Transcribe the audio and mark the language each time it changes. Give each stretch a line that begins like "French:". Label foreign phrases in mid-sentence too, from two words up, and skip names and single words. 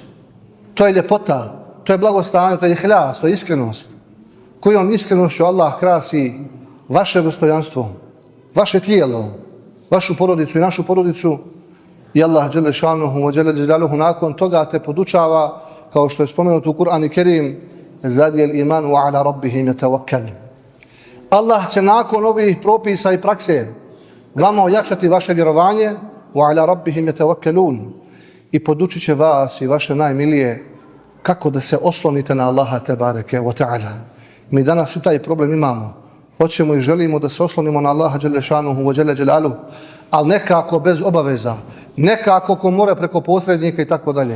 Bosnian: To je ljepota, to je blagostanje, to je ihlas, to je iskrenost. Kojom iskrenošću Allah krasi vaše dostojanstvo, vaše tijelo, vašu porodicu i našu porodicu. I Allah
Arabic: جل شأنه وجل جلاله
Bosnian: nakon toga te podučava, kao što je spomenuto u Kur'anu Kerim:
Arabic: زاد الإيمان على ربهم يتوكل.
Bosnian: Allah će nakon ovih propisa i prakse vama ojačati vaše vjerovanje,
Arabic: وعلى ربهم يتوكلون,
Bosnian: i podučit će vas i vaše najmilije kako da se oslonite na Allaha
Arabic: تبارك وتعالى.
Bosnian: Mi danas i taj problem imamo. Hoćemo i želimo da se oslonimo na Allaha
Arabic: جل شأنه وجل جلاله,
Bosnian: ali nekako bez obaveza, nekako ko mora preko posrednika i tako dalje.